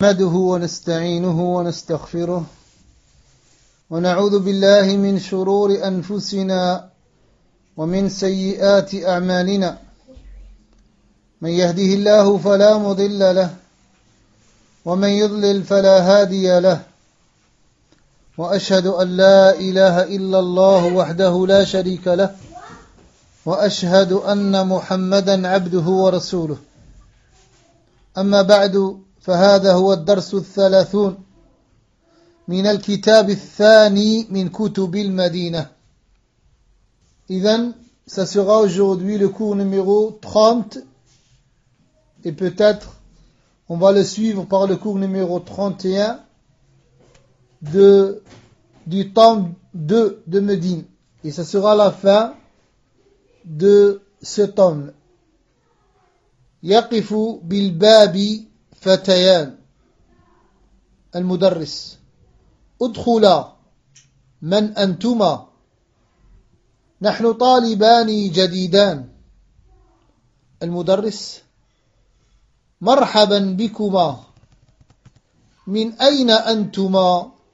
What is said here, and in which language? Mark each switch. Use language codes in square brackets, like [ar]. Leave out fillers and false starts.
[ar] نحمده ونستعينه ونستغفره ونعوذ بالله من شرور أنفسنا ومن سيئات أعمالنا، من يهده الله فلا مضل له ومن يضلل فلا هادي له، وأشهد أن لا إله إلا الله وحده لا شريك له وأشهد أن محمدا عبده ورسوله. أما بعد، فهذا هو الدرس الثلاثون من الكتاب الثاني من كتب المدينة. [fr] إذن ça sera aujourd'hui le cours numéro 30 et peut-être on va le suivre par le cours numéro 31 du temps 2 de Médine. Et ça sera la fin de ce temps. [ar] يقف بالباب فتيان المدرس ادخلا من أنتما نحن طالبان جديدان المدرس مرحبا بكما من أين أنتما